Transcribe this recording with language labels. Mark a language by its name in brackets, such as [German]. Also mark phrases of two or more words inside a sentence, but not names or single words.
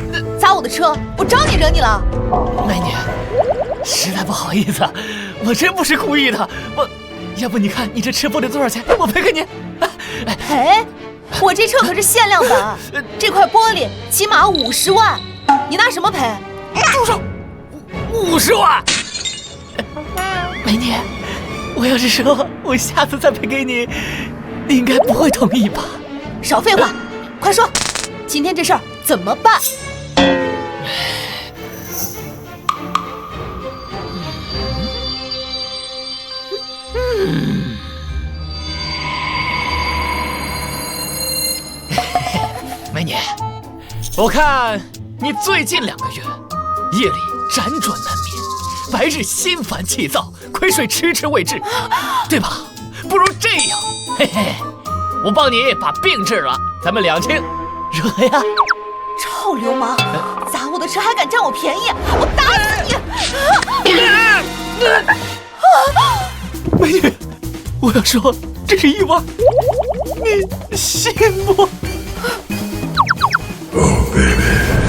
[Chinese] 砸我的车，我招你惹你了？美女，实在不好意思，我真不是故意的。要不你看你这车玻璃多少钱？我赔给你。赔？我这车可是限量版，这块玻璃起碼50萬，你拿什麼賠？住手！50萬！美女，我要是說我下次再賠給你，你應該不會同意吧？少廢話，快說，今天這事兒怎麼辦？美女，我看你最近2個月夜裡輾轉難眠，白日心煩氣躁，虧水遲遲未治，對吧？不如這樣，嘿嘿，我幫你把病治了，咱們兩清，如何呀？臭流氓，砸我的車還敢占我便宜，我打死你！美女，我要說這是意外，你信不？ [English] Oh baby，